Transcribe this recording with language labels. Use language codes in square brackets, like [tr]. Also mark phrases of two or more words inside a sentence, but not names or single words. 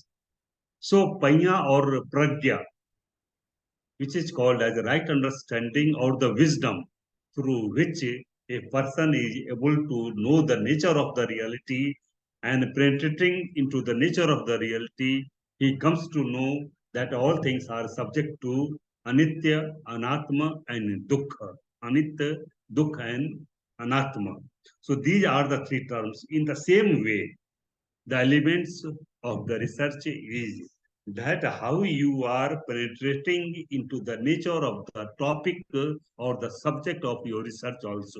[en] So panya or pragya, which is called as right understanding or the wisdom through which a person is able to know the nature of the reality, and penetrating into the nature of the reality, he comes to know that all things are subject to [sa] anitya, anatma, [en] and dukkha. [sa] Anitya, dukkha, and anatma. [en] So these are the three terms. In the same way, the elements of the research is that how you are penetrating into the nature of the topic or the subject of your research also.